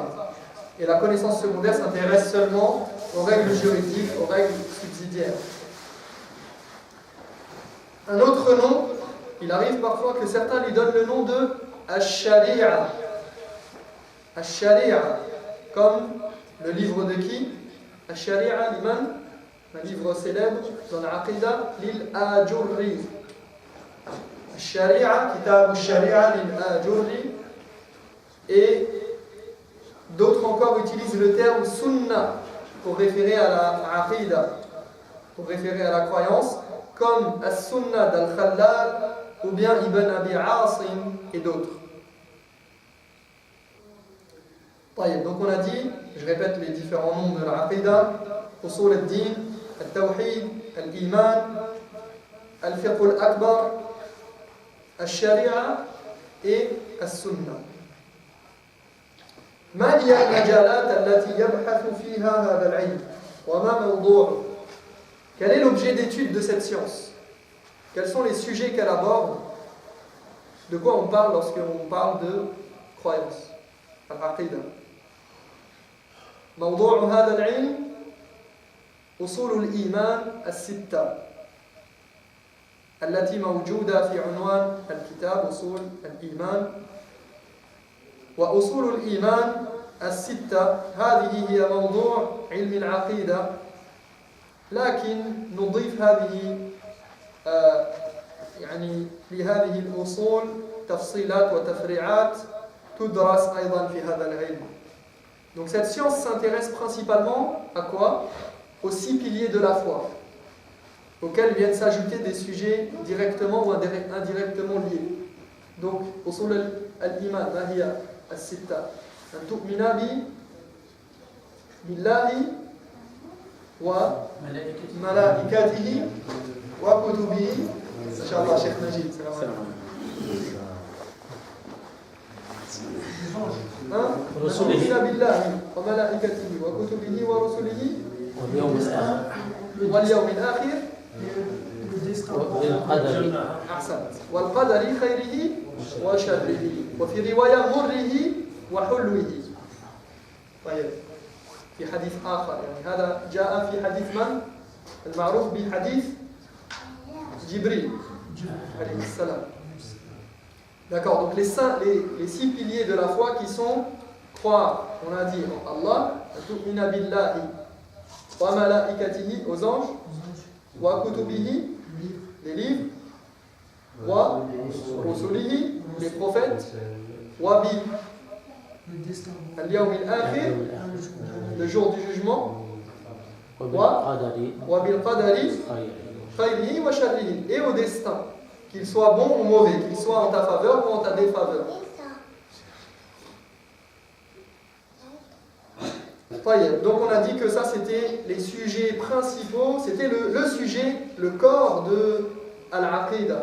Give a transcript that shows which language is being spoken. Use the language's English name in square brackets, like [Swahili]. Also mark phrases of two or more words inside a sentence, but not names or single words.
[French] Et la connaissance secondaire s'intéresse seulement aux règles juridiques, aux règles subsidiaires. Un autre nom, il arrive parfois que certains lui donnent le nom de Ash-Shari'a. Ash-Shari'a, comme le livre de qui? [Arabic] الشريعة لمن, [French] un livre célèbre dans l'Aqida, l'Il-Ajurri. Ash-Shari'a, Kitab al-Shari'a l'Il-Ajurri. Et d'autres encore utilisent le terme Sunnah pour référer à la Aqida, pour référer à la croyance, comme As-Sunnah d'Al-Khallal ou bien Ibn Abi Asim et d'autres. Donc on a dit, je répète les différents noms de la Aqida: Usul ad-Din, Al-Tawhid, Al-Iman, Al-Fiqh al-Akbar, Al-Shari'a et Al-Sunnah. [Arabic] ما هي المجالات التي يبحث فيها هذا العلم وما موضوعه. [French] Quel est l'objet d'étude de cette science? Quels sont les sujets qu'elle aborde? De quoi on parle lorsqu'on parle de croyance? Al-Aqida. [Arabic] موضوع هذا العلم أصول الإيمان الستة التي موجودة في عنوان الكتاب أصول الإيمان. وأصول الإيمان الستة هذه هي موضوع علم العقيدة، لكن نضيف هذه يعني لهذه الأصول تفصيلات وتفريعات تدرس أيضا في هذا العلم. [French] Donc cette science s'intéresse principalement à quoi? Aux 6 piliers de la foi, auxquels viennent s'ajouter des sujets directement ou indirectement liés. Donc, [Arabic] أصول الإيمان ما هي الستة أن تؤمن بالله وملائكته وكتبه. Inch'Allah, [French] Cheikh Najib. [Arabic] نؤمن بالله وملائكته وكتبه ورسله واليوم الآخر أحسنت والقدر خيره وشره وفي رواية مره وحلوه. طيب في حديث آخر يعني هذا جاء في حديث من؟ المعروف بحديث جبريل عليه السلام. [French] D'accord, donc les 6 piliers de la foi qui sont croire, on a dit en Allah, [Arabic] تؤمن بالله وملائكته, [French] aux anges, [Arabic] وكتبه, [French] les livres, [Arabic] ورسله, [French] les prophètes, [Arabic] وباليوم الآخر, [French] le jour du jugement, [Arabic] وبالقدر خيره وشره, [French] et au destin, qu'il soit bon ou mauvais, qu'il soit en ta faveur ou en ta défaveur. Donc on a dit que ça c'était les sujets principaux, c'était le sujet, le corps de Al-Aqida.